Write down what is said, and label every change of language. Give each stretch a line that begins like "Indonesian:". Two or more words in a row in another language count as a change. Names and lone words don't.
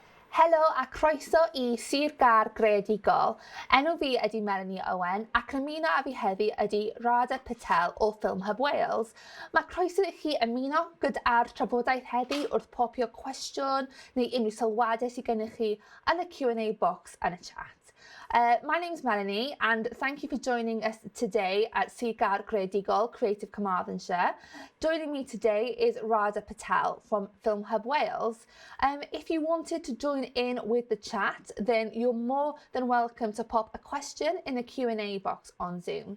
Welsh: Helo a croeso I Sir Gâr Greadigol. Enw fi ydy Melanie Owen ac yn ymuno â fi heddi ydy Radha Patel o Ffilm Hwb Wales. Mae croeso I chi ymuno gyda'r trafodaeth heddi wrth popio cwestiwn neu unrhyw sylwadau sydd gennych chi yn y
English: Q&A box
Welsh: yn y chat.
English: My name's Melanie and thank you for joining us today at Gâr Greadigol, Creative Carmarthenshire. Joining me today is Radha Patel from Ffilm Hwb Wales. If you wanted to join in with the chat, then you're more than welcome to pop a question in the Q&A box on Zoom.